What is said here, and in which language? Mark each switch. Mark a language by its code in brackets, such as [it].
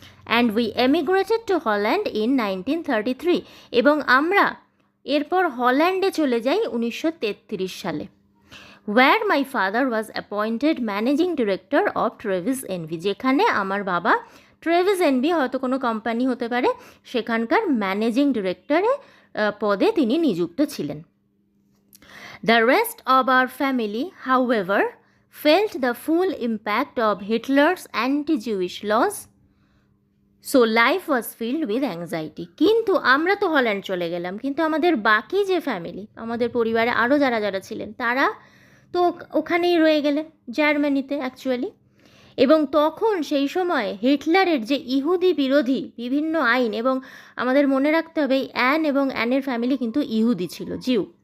[en] and we emigrated to Holland in 1933, [bn] এবং আমরা এরপর হল্যান্ডে চলে যাই 1933 সালে। [en] where my father was appointed managing director of Trevis NV, [bn] যেখানে আমার বাবা ট্রেভিস এনভি হয়তো কোনো কোম্পানি হতে পারে, সেখানকার ম্যানেজিং ডিরেক্টরে পদে তিনি নিযুক্ত ছিলেন। [en] The rest of our family, however, felt the full impact of Hitler's anti-Jewish laws, so life was filled with anxiety. [bn] কিন্তু আমরা তো হল্যান্ড চলে গেলাম, কিন্তু আমাদের বাকি যে ফ্যামিলি, আমাদের পরিবারে আরও যারা যারা ছিলেন, তারা তো ওখানেই রয়ে গেলেন, জার্মানিতে অ্যাকচুয়ালি। এবং তখন সেই সময় হিটলারের যে ইহুদি বিরোধী বিভিন্ন আইন, এবং আমাদের মনে রাখতে হবে এই অ্যান এবং অ্যানের ফ্যামিলি কিন্তু ইহুদি ছিল, জিউ।